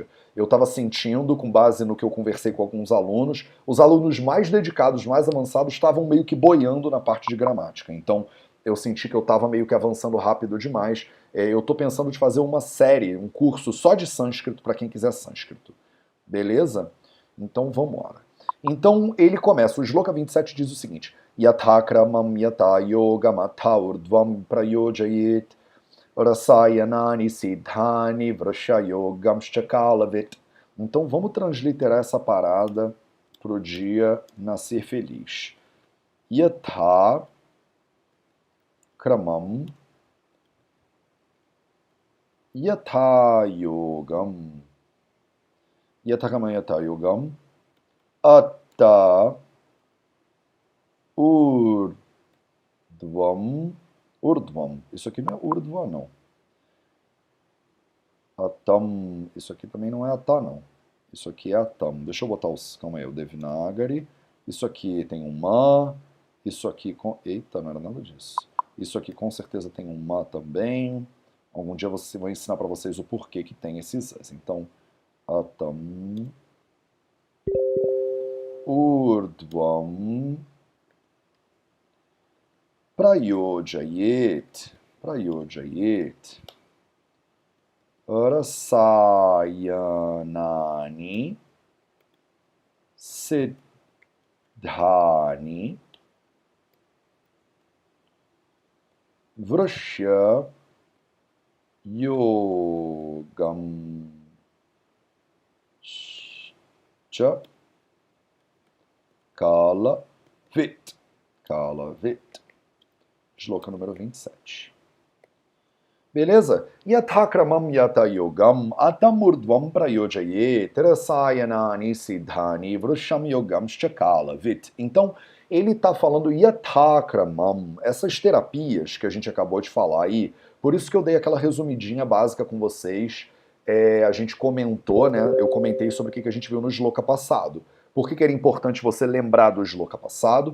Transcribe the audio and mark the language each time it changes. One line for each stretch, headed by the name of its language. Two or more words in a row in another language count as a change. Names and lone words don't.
Portuguese: Eu estava sentindo, com base no que eu conversei com alguns alunos, os alunos mais dedicados, mais avançados, estavam meio que boiando na parte de gramática. Então, eu senti que eu estava meio que avançando rápido demais. Eu estou pensando de fazer uma série, um curso só de sânscrito para quem quiser sânscrito. Beleza? Então, vamos lá. Então ele começa, o Shloka 27 diz o seguinte:
Sanskrit: Yathakramam yata yogamata urdvam prayojayet rasayanani siddhani vrashayogam.
Portuguese: Então vamos transliterar essa parada pro dia nascer feliz.
Sanskrit: Yatha kramam yatha yogam yatha kramam yatha yogam Atta urdvam. Urdvam.
Portuguese: Isso aqui não é urdva, não.
Sanskrit: Atam.
Portuguese: Isso aqui também não é atá, não. Isso aqui é atam. Deixa eu botar os. Calma aí, o Devinagari. Isso aqui tem um ma. Isso aqui com. Eita, não era nada disso. Isso aqui com certeza tem um ma também. Algum dia eu vou ensinar para vocês o porquê que tem esses as. Então,
Sanskrit: atam. Urdvam Prayojayet Rasayanani Siddhani Vrashya Yogam Cha Kalavit.
Portuguese: Kalavit. Shloka número 27. Beleza?
Sanskrit: Yathakramam yatayogam atamurdvam prayojayet rasayanani siddhani vrusham yogamscha kalavit.
Portuguese: Então, ele está falando yathakramam, essas terapias que a gente acabou de falar aí, por isso que eu dei aquela resumidinha básica com vocês, a gente comentou, né? Eu comentei sobre o que a gente viu no shloka passado. Por que era importante você lembrar do shloka passado?